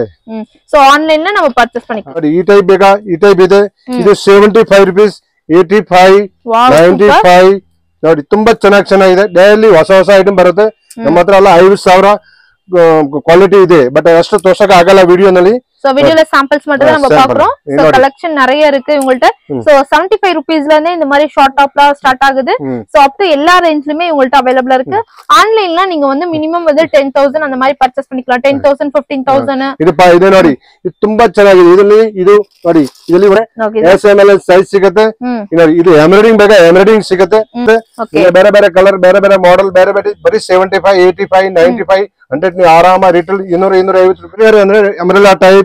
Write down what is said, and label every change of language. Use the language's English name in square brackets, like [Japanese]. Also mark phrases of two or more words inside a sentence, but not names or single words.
[English] so online [Kannada] ನಾವು ಪರ್ಚೇಸ್ ಮಾಡಿಕೊಳ್ಳಿ. ನೋಡಿ ಈ ಟೈಪ್ ಬೇಕಾ ಈ ಟೈಪ್ ಇದೆ. ಇದು 75 rupees 85 95 ನೋಡಿ ತುಂಬಾ ಚೆನ್ನಾಗಿದೆ. ಡೈಲಿ ಹೊಸ ಐಟಮ್ ಬರುತ್ತೆ. ನಮ್ಮ ಹತ್ರ ಎಲ್ಲ 5,000 ಕ್ವಾಲಿಟಿ ಇದೆ. ಬಟ್ ಅಷ್ಟು ತೋರ್ಸಕ್ಕೆ ಆಗಲ್ಲ ವಿಡಿಯೋನಲ್ಲಿ. [Tamil] சோ வீடியோல சாம்பிள்ஸ் மட்டும் தான் நம்ம பாக்குறோம். சோ கலெக்ஷன் நிறைய இருக்கு உங்கள்ட்ட. சோ 75 rupeesல இருந்தே இந்த மாதிரி [English] short topலாம் [Tamil] ஸ்டார்ட் ஆகுது. [English] so up to [Tamil] எல்லா ரேஞ்ச்லயுமே உங்கள்ட்ட அவைலபிளா இருக்கு. ஆன்லைன்ல நீங்க வந்து மினிமம் வந்து 10,000 அந்த மாதிரி பர்ச்சேஸ் பண்ணிக்கலாம். 10,000 15,000 [Kannada] ಇದು ನೋಡಿ ಇದು ತುಂಬಾ ಚೆನ್ನಾಗಿದೆ. ಇದರಲ್ಲಿ ಇದು ನೋಡಿ ಇದರಲ್ಲಿ [English] SML size [Kannada] ಸಿಗುತ್ತೆ. ಇದು ಎಮ್ಬ್ರಾಯ್ಡಿಂಗ್ ಬೇಕಾ ಎಮ್ಬ್ರಾಯ್ಡಿಂಗ್ ಸಿಗುತ್ತೆ. ಬೇರೆ ಕಲರ್ ಬೇರೆ ಮಾಡೆಲ್ ಬೇರೆ ಬರೀ 75 85 95 100 ನೀವು ಆರಾಮ ರಿಟೇಲ್ 200-250 ರೂಪಾಯಿ ಅಂದ್ರೆ [English] umbrella type.